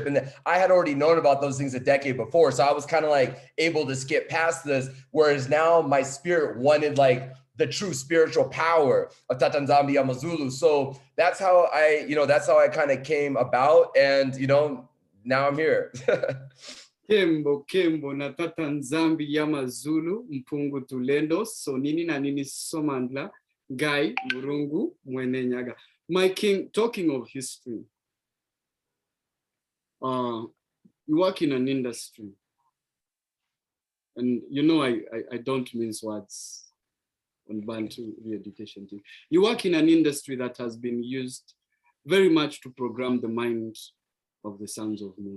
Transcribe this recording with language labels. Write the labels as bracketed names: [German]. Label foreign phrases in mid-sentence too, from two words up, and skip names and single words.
[English] And I had already known about those things a decade before. So I was kind of like able to skip past this. Whereas now my spirit wanted like the true spiritual power of Tatanzambi Amazulu. So that's how I kind of came about. And, now I'm here. Kembo na Tatanzambi Yamazulu mpungu tulendo sonini na nini somandla gai murungu mwenenyaga. My king, talking of history, you work in an industry, and I don't mince words on Bantu re-education team. You work in an industry that has been used very much to program the mind of the sons of Bantu.